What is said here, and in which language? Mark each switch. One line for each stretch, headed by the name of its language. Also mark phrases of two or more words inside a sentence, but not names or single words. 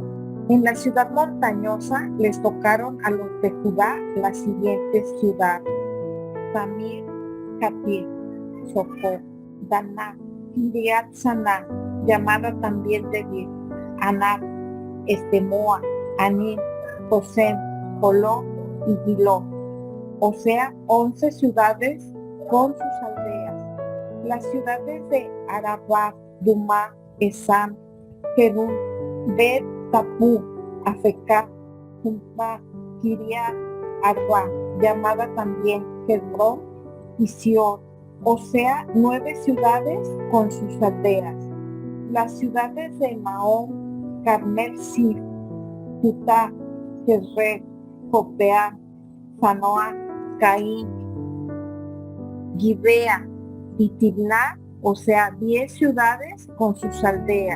Spanish: En la ciudad montañosa les tocaron a los de Judá las siguientes ciudades: Samir, Jatir, Socó, Daná, Kiriat Saná, llamada también Debir, Anat, Estemoa, Anim, Josén, Joló y Giló, o sea 11 ciudades con sus aldeas. Las ciudades de Arabá, Dumá, Esam, Jerún, Bet, Tapú, Afecá, Jumá, Kiriat, Arba, llamada también Hebrón y Sión, o sea 9 ciudades con sus aldeas. Las ciudades de Maón, Carmel Sif, Jutá, Jezreel, Jopbeá, Sanoa, Caín, Gibea y Tibná, o sea 10 ciudades con sus aldeas.